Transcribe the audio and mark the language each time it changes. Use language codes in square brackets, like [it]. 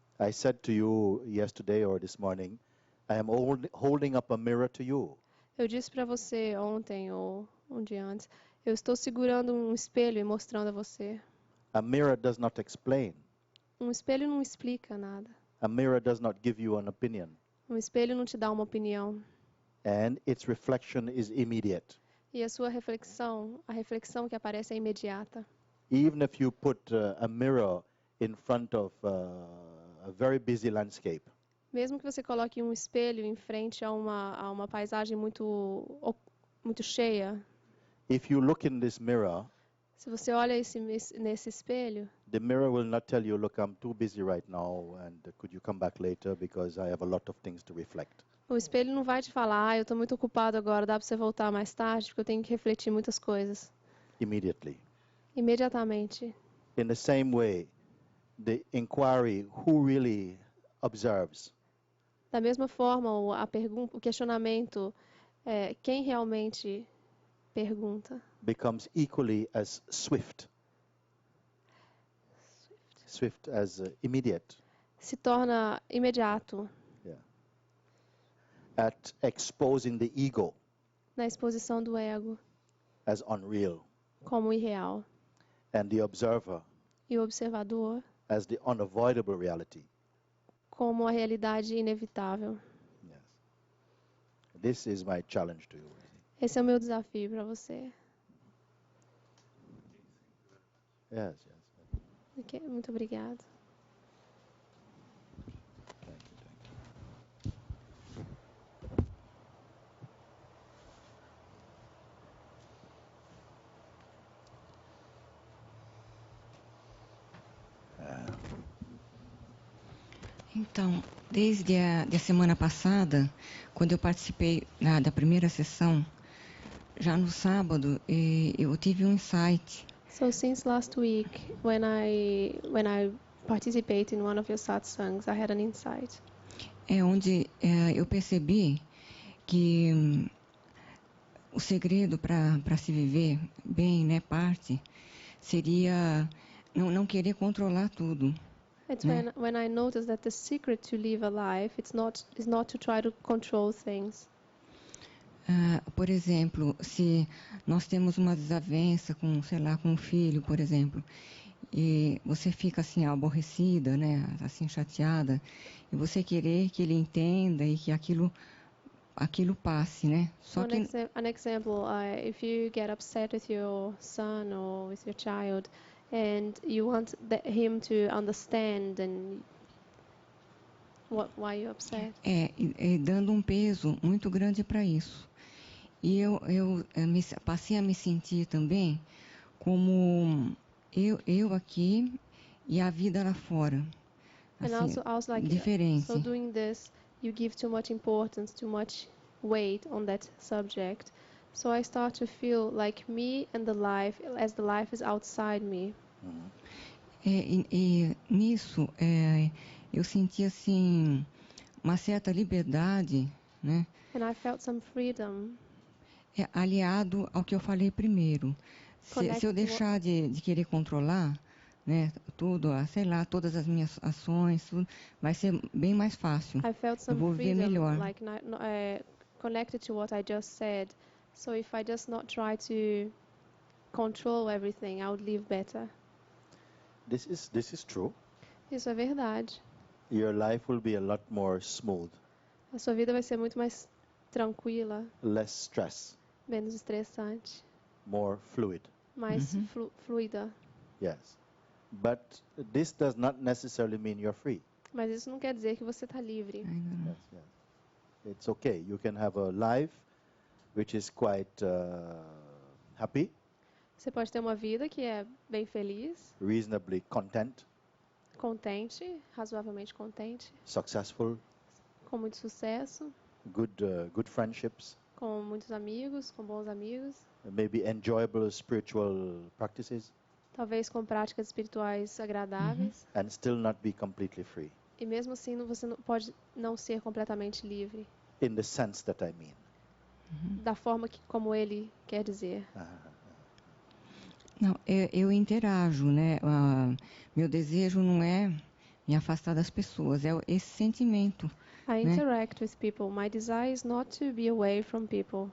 [en] I said to you yesterday or this morning, I am holding up a mirror to you. [pt] Eu disse para você ontem ou um dia antes, eu estou segurando um espelho e mostrando a você. [en] A mirror does not explain. [pt] Um espelho não explica nada. [en] A mirror does not give you an opinion. [pt] Um espelho não te dá uma opinião. [en] And its reflection is immediate. [pt] E a sua reflexão, a reflexão que aparece é imediata. [en] Even if you put a mirror in front of a very busy landscape, [pt] Mesmo que você coloque um espelho em frente a uma paisagem muito cheia, [en] if you look in this mirror, [pt] se você olha nesse espelho, [en] the mirror will not tell you, look, I'm too busy right now, and could you come back later because I have a lot of things to reflect. [pt] o espelho não vai te falar, eu estou muito ocupado agora, dá para você voltar mais tarde, porque eu tenho que refletir muitas coisas. [en] Immediately. [pt] Imediatamente. [en] In the same way, the inquiry, who really observes, [pt] Da mesma forma, o questionamento, quem realmente pergunta, [en] becomes equally as swift. Swift as immediate. [pt] se torna imediato [en] Yeah. At exposing the ego [pt] na exposição do ego [en] as unreal, [pt] como irreal. [en] and the observer [pt] E o observador [en] as the unavoidable reality. [pt] como a realidade inevitável. [en] Yes. This is my challenge to you. [pt] Esse é o meu desafio para você. [en] Yes, yes. [pt] Ok, muito obrigada. [en] Thank you, thank you. [pt] Então, desde a semana passada, quando eu participei da primeira sessão, já no sábado, eu tive um insight. [en] So since last week, when I participated in one of your satsangs, I had an insight. [pt] Onde eu percebi que o segredo para se viver bem, né, parte, seria não querer controlar tudo. [en] It's when I noticed that the secret to live a life is not to try to control things. [pt] Por exemplo, se nós temos uma desavença com, sei lá, com um filho, por exemplo, e você fica assim aborrecida, né, assim chateada, e você querer que ele entenda e que aquilo passe, né? Só que [en] An example, if you get upset with your son or with your child, and you want him to understand and why you're upset. [pt] Dando um peso muito grande para isso. E eu passei a me sentir também como eu aqui e a vida lá fora. [en] And [pt] Assim, [en] also like, [pt] diferente. [en] so doing this, you give too much importance, too much weight on that subject. So I start to feel like me and the life, as the life is outside me. Mm-hmm. [pt] E nisso eu senti assim uma certa liberdade, né? [en] And I felt some freedom. [pt] É aliado ao que eu falei primeiro. Se eu deixar de querer controlar, né, tudo, sei lá, todas as minhas ações, tudo, vai ser bem mais fácil. [en] I felt [pt] Eu [en] some [pt] vou viver [en] freedom, [pt] melhor. [en] like connected to what I just said. So if I just not try to control everything, I would live better. This is true. [pt] Isso é verdade. [en] Your life will be a lot more smooth, [pt] A sua vida vai ser muito mais tranquila, [en] less stress, [pt] menos estressante, [en] more fluid. [pt] mais fluida. [en] Yes. But this does not necessarily mean you're free. [pt] Mas isso não quer dizer que você está livre. Ainda não. [en] Yes, yes. It's okay. You can have a life which is quite happy, [pt] Você pode ter uma vida que é bem feliz, [en] reasonably content, [pt] contente, razoavelmente contente, [en] successful, [pt] com muito sucesso, [en] good friendships, [pt] com muitos amigos, com bons amigos, [en] maybe enjoyable spiritual practices, [pt] talvez com práticas espirituais agradáveis. [en] and still not be completely free, [pt] E mesmo assim você não pode não ser completamente livre, [en] in the sense that I mean. [pt] da forma que como ele quer dizer. Não, eu interajo, né? Meu desejo não é me afastar das pessoas, é esse sentimento. [en] I interact with people. My desire is not to be away from people.